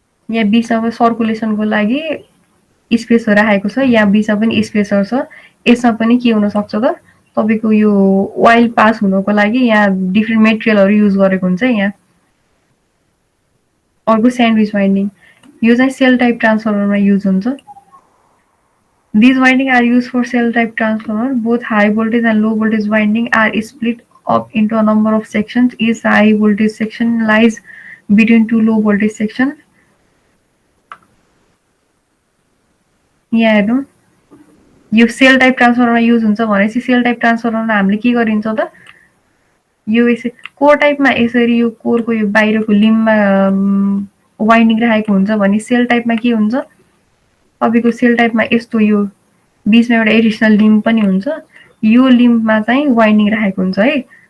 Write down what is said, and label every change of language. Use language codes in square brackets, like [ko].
[ne] यहाँ बिचमा सर्कुलेसनको लागि स्पेसर राखेको छ, यहाँ बिचमा पनि स्पेसर छ। यसमा पनि के हुनसक्छ त, तपाईँको यो ओइल पास हुनको लागि यहाँ डिफ्रेन्ट मेटेरियलहरू युज गरेको हुन्छ। यहाँ अर्को स्यान्डविच वाइन्डिङ, यो चाहिँ सेल टाइप ट्रान्सफर्मरमा युज हुन्छ। [en] These windings are used for cell type transformer. Both high voltage and low voltage winding are split up into a number of sections. Each high voltage section lies between two low voltage sections. [ne] यहाँ हेर्नु, यो sale type ट्रान्सफर्मरमा use हुन्छ भनेपछि sale type ट्रान्सफर्मरमा हामीले के गरिन्छ त, यो यसरी कोर टाइपमा यसरी यो कोरको यो बाहिरको लिम्बमा वाइन्डिङ राखेको हुन्छ भने सेल टाइपमा के हुन्छ, तपाईँको सेल टाइपमा यस्तो यो बिचमा एउटा एडिसनल लिम्ब पनि हुन्छ, यो लिम्बमा चाहिँ वाइन्डिङ राखेको हुन्छ है।